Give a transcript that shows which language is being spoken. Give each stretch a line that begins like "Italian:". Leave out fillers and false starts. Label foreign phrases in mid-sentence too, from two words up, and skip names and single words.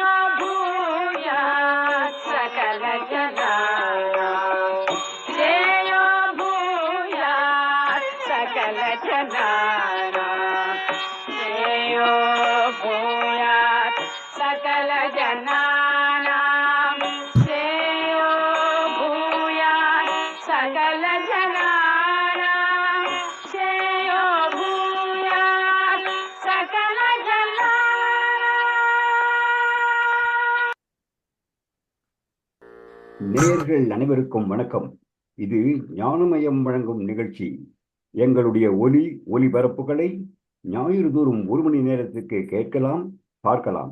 Sanskrit: भूयात् सकल जनानां श्रेयो भूयात् सकल जनानां श्रेयो भूयात् सकल जनानां श्रेयो भूयात् सकल जनानां श्रेयो भूयात् सकल
Tamil: நேயர்கள் அனைவருக்கும் வணக்கம். இது ஞானமயம் வழங்கும் நிகழ்ச்சி. எங்களுடைய ஒலிபரப்புகளை ஞாயிறு தோறும் 1 மணி நேரத்துக்கு கேட்கலாம், பார்க்கலாம்.